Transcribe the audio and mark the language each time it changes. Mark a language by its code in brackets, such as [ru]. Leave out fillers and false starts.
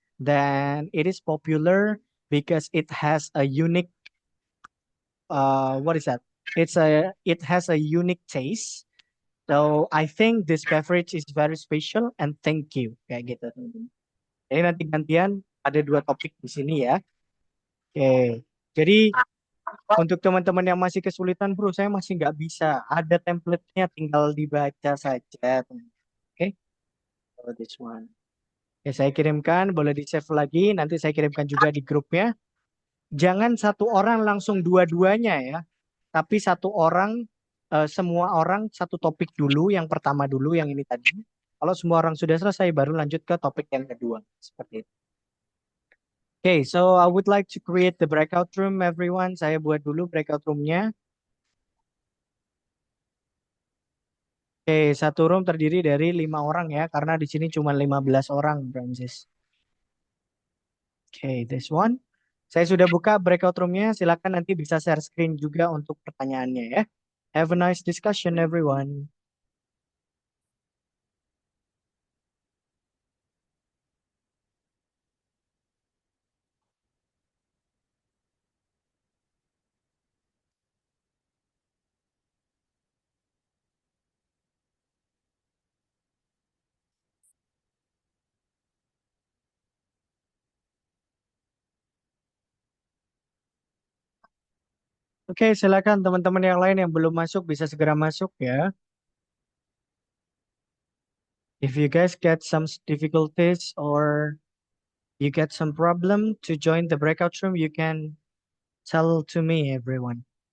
[en] Then it is popular because it has a unique what is that? It has a unique taste. So I think this beverage is very special and thank you [id] kayak gitu teman-teman. Jadi nanti gantian ada dua topik di sini ya. Oke. Jadi untuk teman-teman yang masih kesulitan bro, saya masih nggak bisa. Ada template-nya tinggal dibaca saja. Oke. [en] So this one. [id] Oke, saya kirimkan, boleh di-save lagi. Nanti saya kirimkan juga di grupnya. Jangan satu orang langsung dua-duanya ya. Tapi satu orang, semua orang satu topik dulu, yang pertama dulu, yang ini tadi. Kalau semua orang sudah selesai, baru lanjut ke topik yang kedua. Seperti itu. [en] Okay, so I would like to create the breakout room, everyone. [id] Saya buat dulu breakout roomnya. Oke, satu room terdiri dari 5 orang ya, karena di sini cuma 15 orang, Francis. Oke, [en] this one. [id] Saya sudah buka breakout roomnya, silakan nanti bisa share screen juga untuk pertanyaannya ya. [en] Have a nice discussion, everyone. [id] Oke, silakan teman-teman yang lain yang belum masuk bisa segera masuk ya. [en] If you guys get some difficulties or you get some problem to join the breakout room, you can tell to me, everyone.